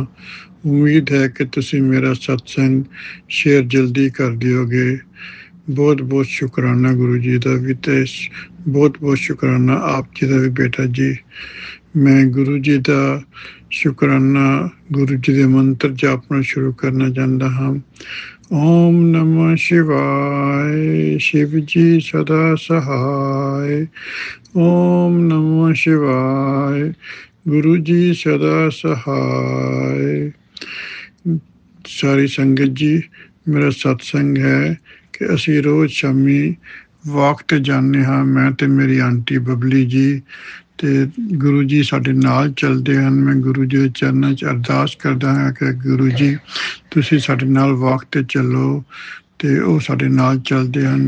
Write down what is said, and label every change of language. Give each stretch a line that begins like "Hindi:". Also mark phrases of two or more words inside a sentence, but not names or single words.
Punjabi: ਉਮੀਦ ਹੈ ਕਿ ਤੁਸੀਂ ਮੇਰਾ ਸਤਸੰਗ ਸ਼ੇਅਰ ਜਲਦੀ ਕਰ ਦਿਓਗੇ। ਬਹੁਤ ਬਹੁਤ ਸ਼ੁਕਰਾਨਾ ਗੁਰੂ ਜੀ ਦਾ ਵੀ ਤੇ ਬਹੁਤ ਬਹੁਤ ਸ਼ੁਕਰਾਨਾ ਆਪ ਜੀ ਦਾ ਵੀ ਬੇਟਾ ਜੀ। ਮੈਂ ਗੁਰੂ ਜੀ ਦਾ ਸ਼ੁਕਰਾਨਾ ਗੁਰੂ ਜੀ ਦੇ ਮੰਤਰ ਜਾਪਣਾ ਸ਼ੁਰੂ ਕਰਨਾ ਚਾਹੁੰਦਾ ਹਾਂ।
Hindi: ओम नमः शिवाय, शिव जी सदा सहाय। ओम नमः शिवाय, गुरु जी सदा सहाय। सारी संगत जी, मेरा सत्संग है कि
Punjabi: ਅਸੀਂ ਰੋਜ਼ ਸ਼ਾਮੀ ਵਾਕ ਤੇ ਜਾਂਦੇ ਹਾਂ, ਮੈਂ ਤੇ ਮੇਰੀ ਆਂਟੀ ਬਬਲੀ ਜੀ, ਤੇ ਗੁਰੂ ਜੀ ਸਾਡੇ ਨਾਲ ਚੱਲਦੇ ਹਨ। ਮੈਂ ਗੁਰੂ ਜੀ ਦੇ ਚਰਨਾਂ 'ਚ ਅਰਦਾਸ ਕਰਦਾ ਹਾਂ ਕਿ ਗੁਰੂ ਜੀ ਤੁਸੀਂ ਸਾਡੇ ਨਾਲ ਵਾਕ ਤੇ ਚੱਲੋ, ਤੇ ਉਹ ਸਾਡੇ ਨਾਲ ਚੱਲਦੇ ਹਨ।